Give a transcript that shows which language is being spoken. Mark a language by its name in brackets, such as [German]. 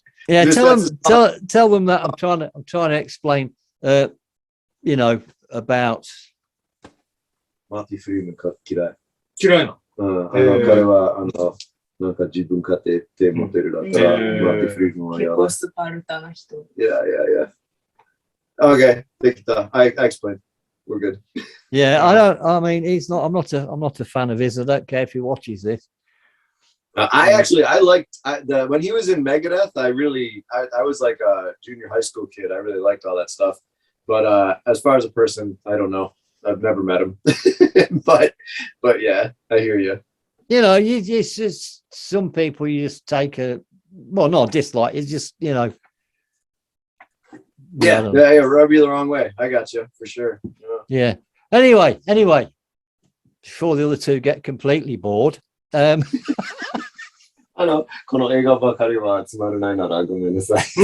[English] Yeah, tell them that I'm trying to explain, you know, about. [Japanese] マーティ・フリーマン嫌い。嫌いな。彼はなんか自分勝手ってモデルだったら、マーティ・フリーマンはやだ。結構スパルタな人。 [English] Yeah. Okay, [Japanese] できた。 [English] I explained. We're good. Yeah, I mean, I'm not a fan of his. I don't care if he watches this. I liked when he was in Megadeth. I was like a junior high school kid. I really liked all that stuff. But as far as a person, I don't know. I've never met him. but yeah, I hear you. You know, it's just some people you just take not dislike. It's just, you know. Yeah, rub you the wrong way. I got you for sure. Yeah. Anyway, before the other two get completely bored. [Japanese] この映画ばかりはつまらないならごめんなさい。